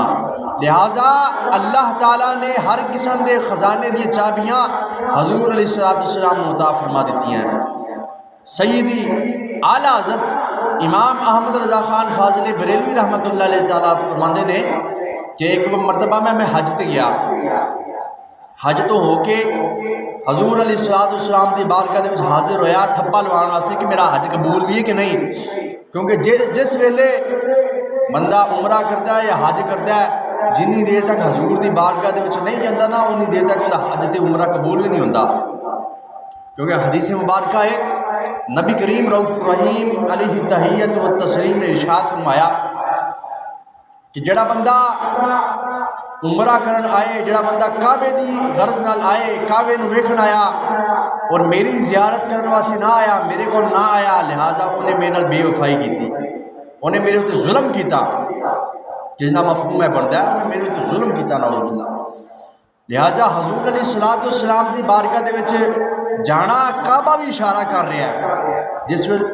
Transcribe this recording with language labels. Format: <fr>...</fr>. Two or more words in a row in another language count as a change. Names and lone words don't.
<pa>لہٰذا اللہ تعالیٰ نے ہر قسم دے خزانے دی چابیاں حضور علیہ السلام نو عطا فرما دیتی ہیں. سیدی اعلیٰ حضرت امام احمد رضا خان فاضل بریلوی رحمت اللہ علیہ تعالیٰ فرماندے نے کہ ایک مرتبہ میں حج تے گیا. حج تو ہو کے حضور علیہ السلام دی بارگاہ دے وچ حاضر ہویا ٹھپا لوان واسطے کہ میرا حج قبول بھی ہے کہ نہیں. کیونکہ جس ویلے بندہ عمرہ کرتا ہے یا حج کرتا ہے، جنی دیر تک حضور دی بارگاہ دے وچ نہیں جاندا نا انی دیر تک اندا حج تے عمرہ قبول بھی نہیں ہوندا. کیونکہ حدیث مبارکہ ہے نبی کریم</pa> <ar>رؤوف الرحیم علیہ التحیۃ والتسلیم</ar> <pa>نے ارشاد فرمایا کہ جڑا بندہ عمرہ کرن آئے، جڑا بندہ کعبے دی غرض نال آئے، کعبے نو ویکھن آیا اور میری زیارت کرنے واسطے نہ آیا، میرے کو نہ آیا، لہٰذا انہیں میرے نال بے وفائی کی، انہیں میرے اتنے ظلم کیتا، جتنا مفہوم ہے بنتا ہے، انہیں میرے اتنے ظلم کیتا،</pa> <ar>نعوذ باللہ۔</ar> <pa>لہٰذا حضور</pa> <ar>علیہ الصلوۃ والسلام</ar> <pa>دی بارگاہ دے وچ جانا، کعبہ بھی اشارہ کر رہا ہے۔</pa>